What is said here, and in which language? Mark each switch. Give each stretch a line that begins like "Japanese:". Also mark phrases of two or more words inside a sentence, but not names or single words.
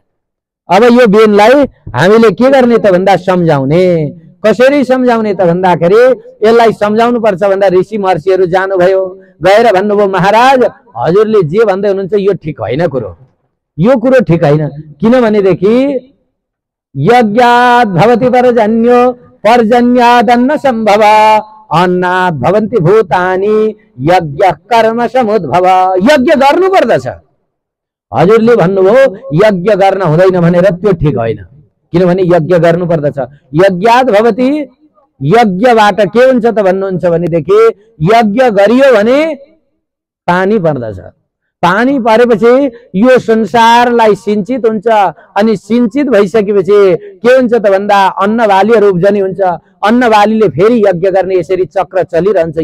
Nepali: अब यो बेनलाई हामीले के गर्ने त भन्दा सम्झाउने। कसरी सम्झाउने त भन्दाखेरि यसलाई सम्झाउनु पर्छ भन्दा ऋषि महर्षिहरू जानुभयो, गएर भन्नुभयो महाराज हजुरले जे भन्दै हुनुहुन्छ यो ठिक होइन कुरो, यो कुरो ठिक होइन। किनभनेदेखि
Sanskrit: यज्ञात् भवति पर्जन्यो पर्जन्यादन्न सम्भव अन्नात् भवन्ति भूतानि यज्ञ कर्म समुद्भव।
Nepali: यज्ञ गर्नु पर्दछ। हजुरले भन्नुभयो यज्ञ गर्न हुँदैन भनेर, त्यो ठिक होइन। किनभने यज्ञ गर्नु पर्दछ।
Sanskrit: यज्ञात् भवति,
Nepali: यज्ञबाट के हुन्छ त भन्नुहुन्छ भनेदेखि यज्ञ गरियो भने पानी पर्दछ। पानी परेपछि यो संसारलाई सिंचित हुन्छ, अनि सिंचित भइसकेपछि के हुन्छ त भन्दा अन्न बालीहरू उब्जनी हुन्छ। अन्न बालीले फेरि यज्ञ गर्ने, यसरी चक्र चलिरहन्छ।